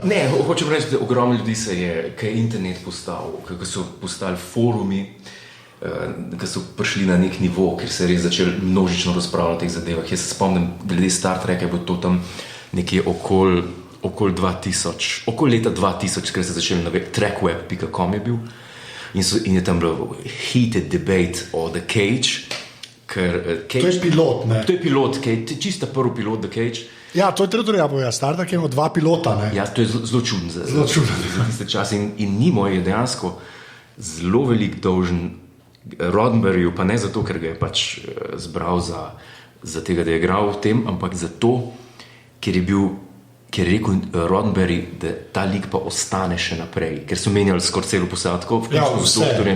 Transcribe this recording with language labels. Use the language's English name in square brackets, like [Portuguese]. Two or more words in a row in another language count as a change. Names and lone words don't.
[Slovenian] Ne, hočem reči, da ogromno ljudi se je, kaj je internet postal, kaj so postali forumi, ki so prišli na nek nivo, ker se je res začel množično razpravljati o teh zadevah. Jaz se spomnim, glede Star Treka je bilo to tam nekje okoli 2000, okoli leta 2000, ker se je začel trackweb.com je bil in je tam bilo [English] heated debate [Slovenian] o The Cage, ker Cage, To je pilot, ne? To je pilot, čista prvi pilot The Cage. Ja, to je treba povedati. Star Trek je imel 2 pilota, ne? Ja, to je zelo čudno Zelo čudno. za tiste čase. In Nimoy je dejansko zelo velik dolžen Roddenberryju, pa ne zato, ker ga je pač zbral za tega, da je igral v tem, ampak zato, ker je rekel Roddenberry, da ta lik pa ostane še naprej, ker so menjali skoraj celo posadko, vključno z doktorjem.